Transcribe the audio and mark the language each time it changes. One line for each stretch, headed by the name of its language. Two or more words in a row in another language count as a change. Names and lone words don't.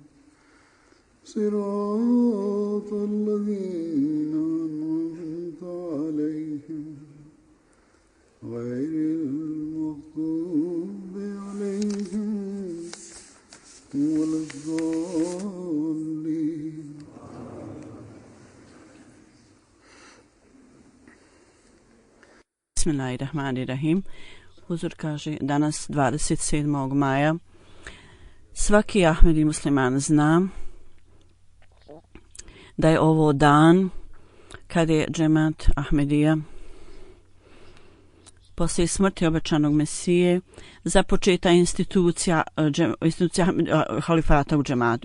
Arabic: صراط الذين أنعمت عليهم غير المغضوب عليهم ولا الضالين. Bismillahirrahmanirrahim.
Bosnian: Huzur kaže danas 27. maja. Svaki Ahmedi musliman zna da je ovo dan kad je džemat Ahmedija poslije smrti obećanog Mesije započeta institucija halifata u džematu.